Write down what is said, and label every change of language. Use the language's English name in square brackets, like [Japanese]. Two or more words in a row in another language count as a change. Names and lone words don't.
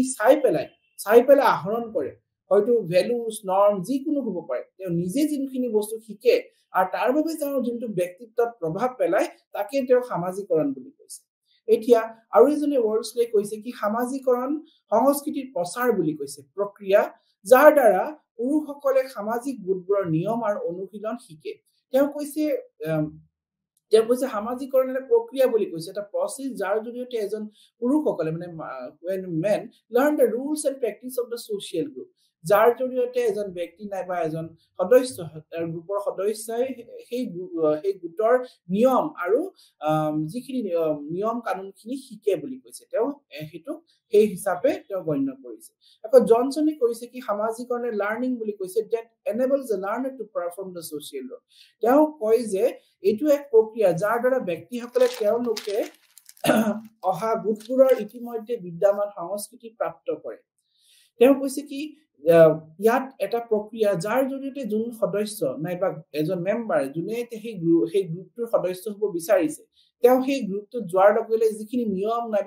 [Assamese] চাই পেলাই আহৰণ কৰে হয়তো ভ্যালুজ নৰ্ম যিকোনো হ'ব পাৰে তেওঁ নিজে যিখিনি বস্তু শিকে আৰু তাৰ বাবে তেওঁৰ যোনটো ব্যক্তিত্বত প্ৰভাৱ পেলায় তাকে তেওঁ সামাজিকৰণ বুলি কৈছে এতিয়া আৰু এজনে ওয়াৰ্ডছলে কৈছে কি সামাজিকৰণ সংস্কৃতিৰ প্ৰচাৰ বুলি কৈছে প্ৰক্ৰিয়া যাৰ দ্বাৰা পুৰুষসকলে সামাজিক গোটবোৰৰ নিয়ম আৰু অনুশীলন শিকে তেওঁ কৈছে সামাজিকৰণ এটা প্ৰক্ৰিয়া বুলি কৈছে এটা প্ৰসেস যাৰ জৰিয়তে এজন পুৰুষসকলে মানে [English] when men learn the rules and practice of the social group [Assamese] যাৰ জৰিয়তে এজন ব্যক্তি নাইবা এজন সদস্য গ্ৰুপৰ সদস্যই সেই গোটৰ নিয়ম আৰু যিখিনি নিয়ম কানুনখিনি শিকে বুলি কৈছে তেওঁ হেতু সেই হিচাপে তেওঁ গণ্য কৰিছে আকৌ জনসনে কৰিছে কি সামাজিকৰণে লাৰ্নিং বুলি কৈছে [English] that enables the learner to perform the social role [Assamese] তেওঁ কয় যে এটো এক প্ৰক্ৰিয়া যাৰ দ্বাৰা ব্যক্তিসকলে তেওঁলোকে অহা গোটবোৰৰ ইতিমধ্যে বিদ্যমান সংস্কৃতি প্ৰাপ্ত কৰে তেওঁ কৈছে কি ইয়াত এটা প্ৰক্ৰিয়া যাৰ জৰিয়তে যোন সদস্য নাইবা এজন মেম্বাৰ যোনে সেই গ্ৰুপটোৰ সদস্য হ'ব বিচাৰিছে তেওঁ সেই গ্ৰুপটোত যোৱাৰ লগে যিখিনি নিয়ম নাইবা